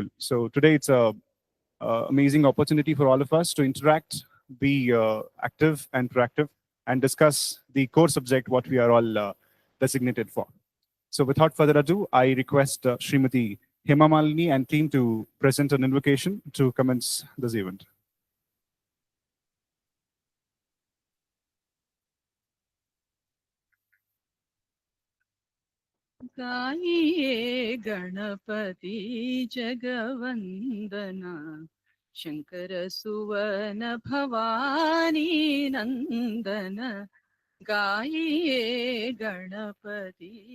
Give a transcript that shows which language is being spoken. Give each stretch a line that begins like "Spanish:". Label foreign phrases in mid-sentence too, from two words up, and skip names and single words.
English: So today it's a amazing opportunity for all of us to interact, be active and proactive, and discuss the core subject what we are all designated for. So without further ado, I request Srimati Hema Malini and team to present an invocation to commence this event.
Hindi: गाइए गणपति जगवंदना शंकर सुवन भवानी नंदन गाइए गणपति